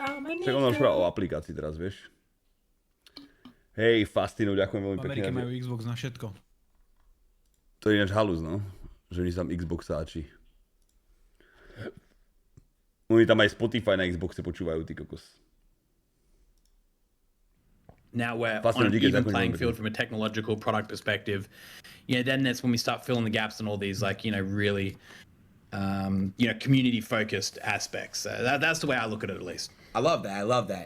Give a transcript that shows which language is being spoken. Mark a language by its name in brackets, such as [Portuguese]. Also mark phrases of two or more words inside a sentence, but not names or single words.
[Slovak] Tak on už o aplikácii teraz, vieš. Hej, Fastino, ďakujem veľmi pekne. V Amerike majú Xbox na všetko. To je ináč halus, no. Že oni tam Xboxáči. Oni tam aj Spotify na Xboxe počúvajú, ty kokos. [English] Now we're on an even playing field from a technological product perspective. Then that's when we start filling the gaps in all these, like, really, community focused aspects. That's the way I look at it, at least. I love that.